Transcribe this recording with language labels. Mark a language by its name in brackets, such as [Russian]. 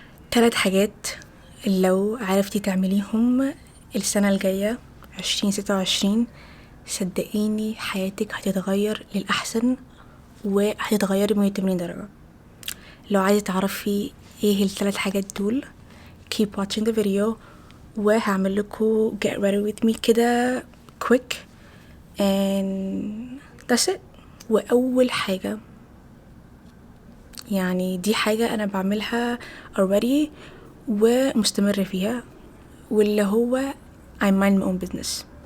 [Arabic] 3 حاجات لو عرفتي تعمليهم السنة الجاية 2026 صدقيني حياتك هتتغير للأحسن وهتتغيري 180 درجة. لو عايزة تعرفي ايه ال3 حاجات دول [English] keep watching the video [Arabic] وهعمل لكم [English] get ready with me [Arabic] كده [English] quick and that's it. [Arabic] وأول حاجة يعني دي حاجة أنا بعملها [English] already [Arabic] ومستمرة فيها واللي هو [English] I mind my own business.